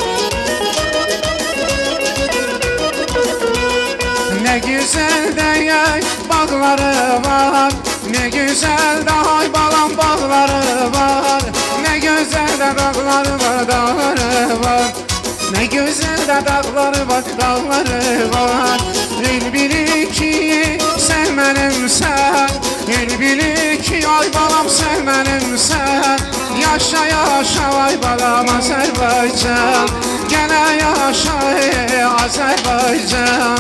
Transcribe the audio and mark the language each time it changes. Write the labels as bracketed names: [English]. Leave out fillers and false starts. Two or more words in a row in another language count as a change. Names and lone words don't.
[Turkish] Ne güzel de bağları var Ne güzel de ay balam bağları var Ne güzel de dağları var dağları var Ne güzel de Bizə dağları var, dağları var. [Azerbaijani] El bilir ki, sən mənimsən. El bilir ki, ay balam sən mənimsən. Yaşa yaşa ay balam Azərbaycan. Gənə yaşa ey Azərbaycan.